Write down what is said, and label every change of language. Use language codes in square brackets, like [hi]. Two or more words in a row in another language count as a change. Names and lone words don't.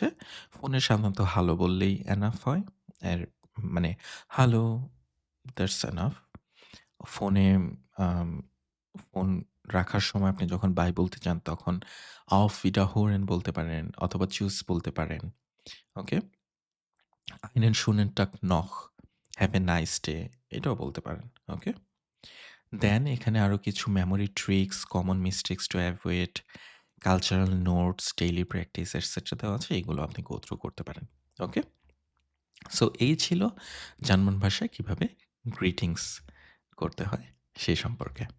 [bn] ফোনে সাধারণত হ্যালো বললেই এনাফ হয়। এর মানে হ্যালো, [en] that's enough. [bn] ফোনে আম ফোন রাখার সময় আপনি যখন বাই বলতে চান তখন [de] auf Wiederhören [bn] বলতে পারেন অথবা চুজ বলতে পারেন। ওকে? [de] einen schönen Tag noch, [en] have a nice day [bn] এটাও বলতে পারেন। [en] ওকে? [bn] দেন এখানে আরো কিছু [en] memory tricks, common mistakes to avoid, cultural notes, daily practice etcetera [bn] দেওয়া আছে। এগুলো আপনি [en] go through [bn] করতে পারেন। ওকে? সো এই ছিল জার্মান ভাষায় কিভাবে গ্রিটিংস করতে হয় সে সম্পর্কে।